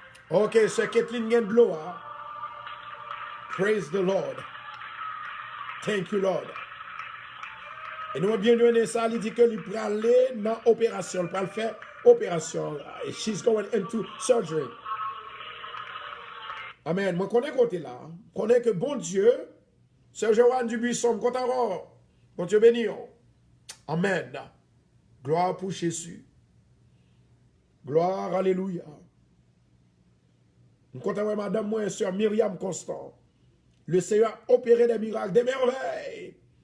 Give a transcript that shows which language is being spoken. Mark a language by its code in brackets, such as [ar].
[en] Ok, [fr] c'est Kathleen Gendloa. [en] Praise the Lord. Thank you, Lord. [fr] Et nous avons bien donné ça, il dit que il peut aller dans l'opération, il peut faire opération. [en] She's going into surgery. [fr] Amen. Moi, je connais côté là. Je connais que bon Dieu, c'est Joanne Dubuisson, content. Bon Dieu béni. Amen. Gloire pour Jésus. Gloire, alléluia. Je content madame, moi, sœur Myriam Constant. Le Seigneur a opéré des miracles, des merveilles.